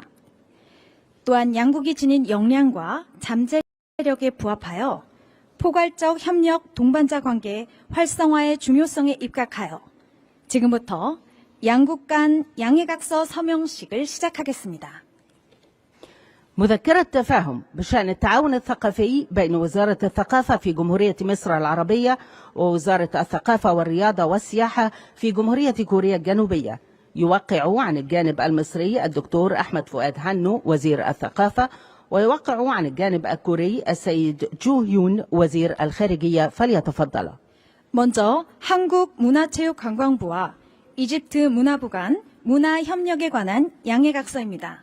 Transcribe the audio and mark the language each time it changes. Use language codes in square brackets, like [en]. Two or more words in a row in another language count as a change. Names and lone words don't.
[ko] 또한 양국이 지닌 역량과 잠재력에 부합하여 포괄적 협력 동반자 관계 활성화의 중요성에 입각하여 지금부터 양국 간 양해각서 서명식을 시작하겠습니다. [ar] مذكرة تفاهم بشأن التعاون الثقافي بين وزارة الثقافة في جمهورية مصر العربية ووزارة الثقافة والرياضة والسياحة في جمهورية كوريا الجنوبية. يوقع عن الجانب المصري الدكتور أحمد فؤاد هانو وزير الثقافة، ويوقع عن الجانب الكوري السيد جو يون وزير الخارجية. فليتفضل. [ko] 먼저 한국문화체육관광부와 이집트 문화부 간 문화협력에 관한 양해각서입니다.